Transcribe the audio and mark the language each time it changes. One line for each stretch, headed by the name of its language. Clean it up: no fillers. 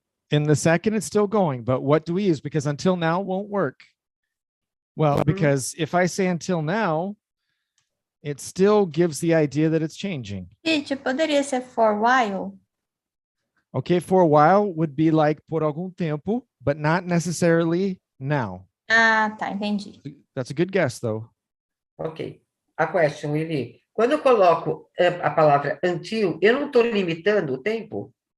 English: In the second, it's still going. But what do we use? Because until now won't work. Well, because if I say until now, it still gives the idea that it's changing.
Portuguese: Gente, poderia ser
English: for a while? Okay, for a while would be like
Portuguese: por algum tempo,
English: but not necessarily now.
Portuguese: Tá, entendi.
English: That's a good guess, though. Ok. A question, Willy.
Portuguese: Quando eu coloco a palavra until, eu não estou limitando o tempo?